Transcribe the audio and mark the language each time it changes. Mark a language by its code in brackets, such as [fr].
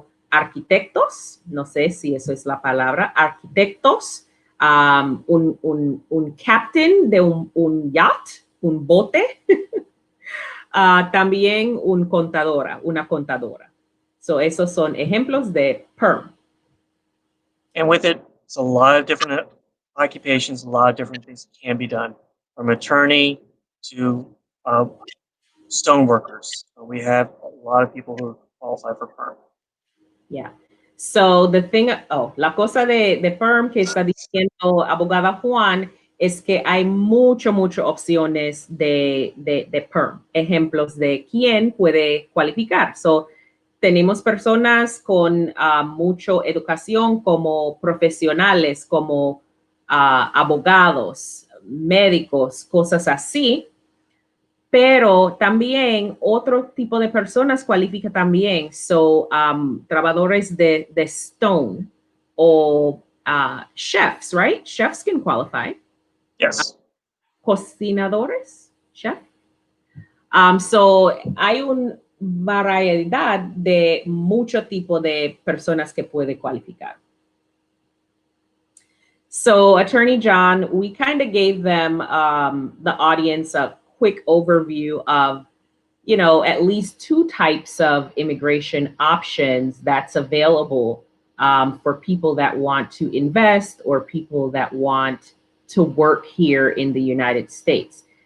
[es] Arquitectos, no sé si eso es la palabra, arquitectos, un captain de un yacht, un bote, también una contadora. Esos son ejemplos de PERM. [en] And with it, it's a lot of different occupations, a lot of different things that can be done, from attorney to stone workers. So we have a lot of people who qualify for perm. Yeah. So the thing, [es] la cosa de perm que está diciendo abogada Juan es que hay muchas opciones de perm, ejemplos de quién puede cualificar. So, tenemos personas con mucha educación como profesionales, como abogados, médicos, cosas así. Pero también otro tipo de personas cualifica también. So, trabajadores de stone o chefs, right? [en] Chefs can qualify. Yes. [es] Cocinadores, chef. So, hay una variedad de mucho tipo de personas que puede cualificar. [en] So, Attorney John, we kind of gave them, the audience, a quick overview of, you know, at least two types of immigration options that's available for people that want to invest or people that want to work here in the United States.